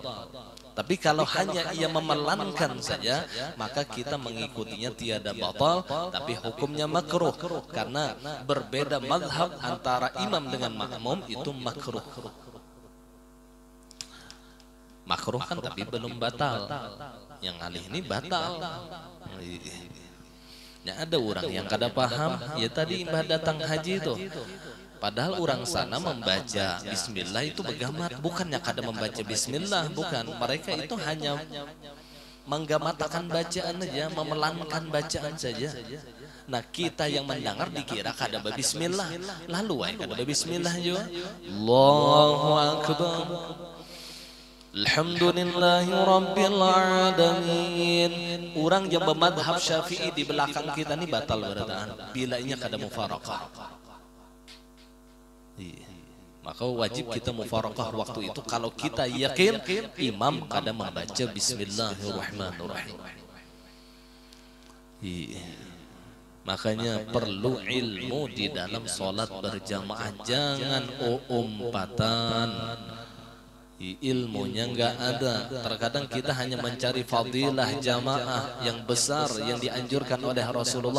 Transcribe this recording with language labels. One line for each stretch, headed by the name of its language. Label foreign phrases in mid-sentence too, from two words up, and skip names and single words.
Indonesian: Tapi kalau hanya ia memelankan saja, maka kita mengikutinya tiada batal, tapi hukumnya makruh. Karena berbeda mazhab antara imam dengan makmum itu makruh. Makruh kan tapi belum batal. Yang alih ini batal. Ya,
Banjar: ada orang yang kada paham, ya tadi imbah datang haji itu. Padahal orang sana membaca bismillah itu begamat, bukannya kada membaca bismillah, bukan.
Indonesian: Mereka itu hanya menggamatakan bacaan saja, memelankan bacaan saja. Nah, kita yang mendengar dikira kada bismillah, lalu kada bismillah juga.
Arabic: الله أكبر. الحمد لله رب العالمين.
Indonesian: Orang yang bermadhab Syafi'i di belakang kita ini batal berataan bila ini kada mufaraqah. Maka wajib kita mufaraqah waktu itu kalau kita yakin imam kada membaca bismillahirrahmanirrahim. Makanya perlu ilmu di dalam sholat berjamaah, jangan umpatan. Ilmunya enggak ada. Terkadang kita hanya mencari fadilah jamaah yang besar yang dianjurkan oleh Rasulullah.